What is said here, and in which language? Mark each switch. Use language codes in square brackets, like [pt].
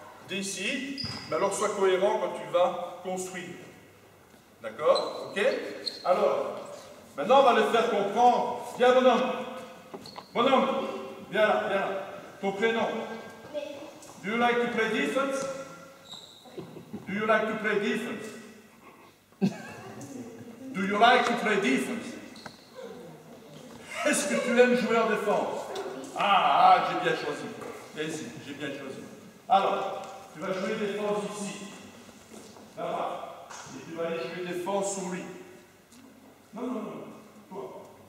[fr] Décide, mais alors sois cohérent quand tu vas construire. D'accord? Ok? Alors, maintenant on va le faire comprendre. Viens, bonhomme. Bonhomme, viens là, viens là. Ton prénom. [en] Do you like to play defense? Do you like to play defense? Do you like to play defense? [fr] Est-ce que tu aimes jouer en défense? Ah, j'ai bien choisi. Viens ici, j'ai bien choisi. Alors, tu vas jouer défense ici. Là-bas. Et tu vas aller jouer défense sur lui. Non, non, non. Toi.